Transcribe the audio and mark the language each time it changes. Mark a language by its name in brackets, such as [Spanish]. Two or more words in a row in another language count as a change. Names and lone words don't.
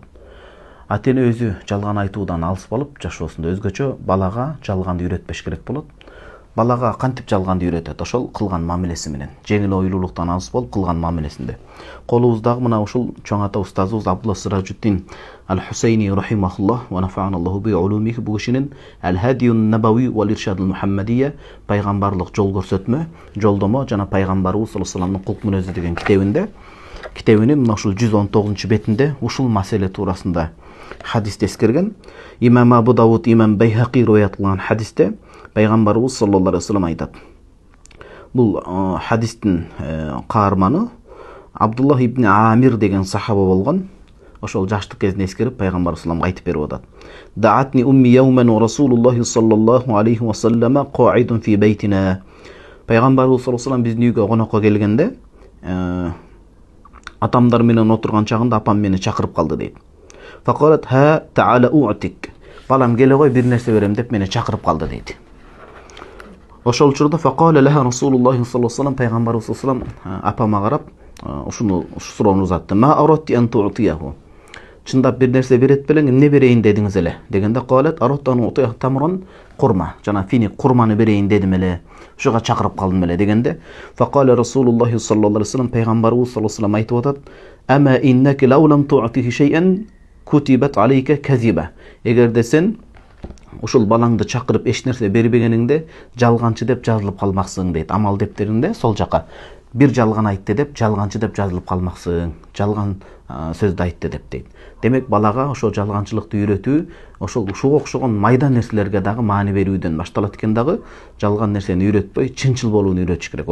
[Kyrgyz] Ата-эне өзү жалган айтуудан алыс болуп жашоосунда өзгөчө балага жалганды үйрөтпеш керек болот. Балага кантип жалганды үйрөтөт? Ошол кылган мамилеси менен. Жеңил оюлуулуктан алыс болуп кылган мамилесинде. Колубуздагы мына ушул чоң ата устазыбыз Абдулла Сиражуддин Ал-Хусейни [Arabic] رحمه الله ونفعنا بعلومه, [Kyrgyz] бу кишинин Ал-Хадиюн Набави вал Иршадул Мухаммадия, пайгамбарлык жол көрсөтмө, жолдомо жана пайгамбарыбыз [Arabic] صلى الله عليه وسلم [Kyrgyz] кулк мүнөзү деген китебинин мына ушул 119-бетинде ушул маселе туурасында хадисти эскерген. Имам Абу Дауд, Имам Байхақи риwayat кылган хадисте пайгамбарыбыз [Arabic] صلى الله عليه وسلم [Kyrgyz] айтат. Бул хадистин каарманы Абдуллах ибн Амир деген сахаба болгон. Ошол жаштык кезинде эскерип пайгамбар саллаллаху айтып берип атат. [Arabic] دعتني أمي يوما ورسول الله صلى الله عليه وسلم قاعد في بيتنا. [Kyrgyz] Пайгамбарыбыз [Arabic] صلى الله عليه وسلم [Kyrgyz] биздин үйгө конокко келгенде, атамдар менен отурган чагында апам мени чакырып калды дейт. [Arabic] فقالت ها تعال أعطيك. [Kyrgyz] Балам келе кой, бир нерсе берем деп мени чакырып калды дейт. Ошол учурда [Arabic] فقال لها رسول الله صلى الله عليه وسلم, [Kyrgyz] пайгамбарыбыз [Arabic] صلى الله عليه وسلم [Kyrgyz] апама карап ушуну суроону узатты. [Arabic] ما أردت أن تعطيه. [Kyrgyz] Чындап бир нерсе берет белең, эмне берейин дедиңиз эле? Дегенде [Arabic] قالت أردت أن أعطيه تمرا [Kyrgyz] курма. Жана фини курманы берейин дедим эле. Ушуга чакырып калдым эле дегенде, [Arabic] فقال رسول الله صلى الله عليه وسلم, [Kyrgyz] пайгамбарыбыз [Arabic] صلى الله عليه وسلم [Kyrgyz] айтып атат: [Arabic] "أما إنك لو لم تعطه شيئا كتبت عليك كذبة." [Kyrgyz] Эгерде сен ушул балаңды чакырып эч нерсе бербегениңде жалганчы деп жазылып калмаксың дейт. Амал дептеринде сол жака бир жалган айтты деп жалганчы деп жазылып калмаксың. Жалган сөздү айтты деп дейт. Демек, балага ошол жалганчылыкты үйрөтүү, ошол ушуга окшогон майда нерселерге дагы маани берүүдөн башталат экен дагы, жалган нерсени үйрөтпөй, чынчыл болууну үйрөтүш керек.